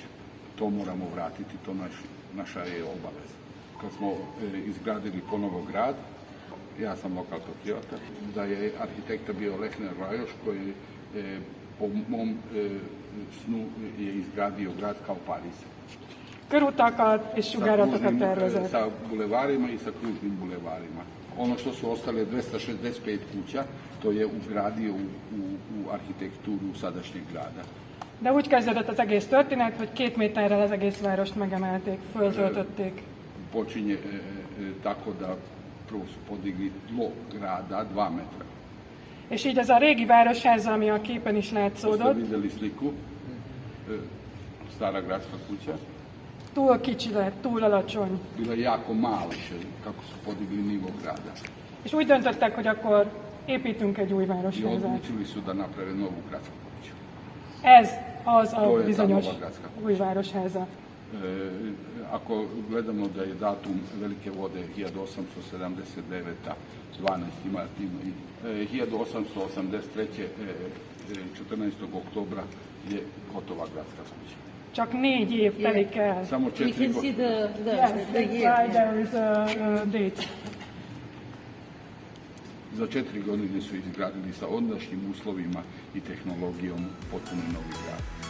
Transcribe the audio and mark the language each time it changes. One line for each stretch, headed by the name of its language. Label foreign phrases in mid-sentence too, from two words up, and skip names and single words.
Serbian: To moramo vratiti, to naša je obaveza. Kad smo izgradili ponovo grad, ja sam lokal patriota, da je arhitekta bio Lechner Lajos koji po mom snu je izgradio grad kao Pariz.
Hungarian: Körutakat és sugáratokat tervezett.
Serbian: Sa bulevarima i sa kružnim bulevarima. Ono što su ostale 265 kuća, to je ugradio u arhitekturu sadašnjeg grada.
Hungarian: De úgy kezdődött az egész történet, hogy 2 méterrel az egész várost megemelték, föltöltötték.
Serbian: Počinje tako da prvo su podigli tlo grada 2 metra.
Hungarian: És így ez a régi városház, ami a képen is
Serbian: Ste
Hungarian: látszódott,
Serbian: videli sliku, stara gradska kuća,
Hungarian: túl kicsi lett, túl alacsony.
Serbian: bila je jako mala kako su podigli nivo grada.
Hungarian: És úgy döntöttek, hogy akkor építünk egy új
Serbian: I
Hungarian: városházat.
Serbian: odlučili su da naprave novu gradsku kuću.
Hungarian: Ez az
Serbian: To
Hungarian: a
Serbian: je ta
Hungarian: bizonyos
Serbian: nova gradska
Hungarian: új városháza.
Serbian: Ako gledamo da je datum Velike vode 1879. 12. marta i 1883. 14. oktobra je gotova gradska kuća.
Hungarian: Csak 4 év telik el.
Serbian: Samo
English: We
Serbian: 4
English: can see
Serbian: godine.
English: Yes, the that's why year. there is a date.
Serbian: Za 4 godine su izgradili sa ondašnjim uslovima i tehnologijom potpuno novi grad.